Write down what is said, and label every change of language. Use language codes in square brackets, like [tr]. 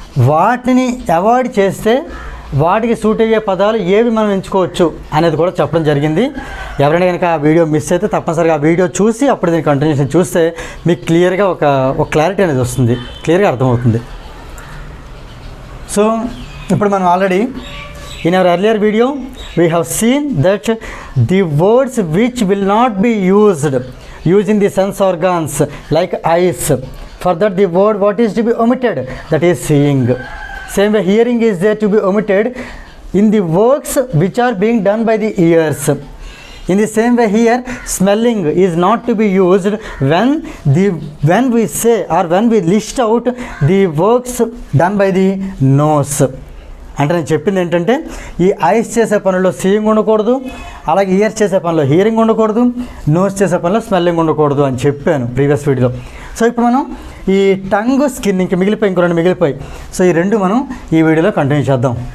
[te] వాటిని అవాయిడ్ చేస్తే వాటికి సూట్ అయ్యే పదాలు ఏవి మనం ఎంచుకోవచ్చు అనేది కూడా చెప్పడం జరిగింది. ఎవరైనా కనుక ఆ వీడియో మిస్ అయితే తప్పనిసరిగా ఆ వీడియో చూసి అప్పుడు దీని కంటిన్యూషన్ చూస్తే మీకు క్లియర్గా ఒక క్లారిటీ అనేది వస్తుంది, క్లియర్గా అర్థమవుతుంది. సో ఇప్పుడు మనం already [en] in our earlier video we have seen that the words which will not be used using the sense organs like eyes, for that the word what is to be omitted, that is seeing. Same way hearing is there to be omitted in the works which are being done by the ears. In the same way here smelling is not to be used when we say or when we list out the works done by the nose. [te] అంటే నేను చెప్పింది ఏంటంటే ఈ ice చేసే పనుల్లో seeing ఉండకూడదు, అలాగే years చేసే పనిలో హియరింగ్ ఉండకూడదు, నోస్ చేసే పనిలో స్మెల్లింగ్ ఉండకూడదు అని చెప్పాను ప్రీవియస్ వీడియోలో. సో ఇప్పుడు మనం ఈ టంగ్, స్కిన్ ఇంక ఇంకో రెండు మిగిలిపోయి, సో ఈ రెండు మనం ఈ వీడియోలో కంటిన్యూ చేద్దాం.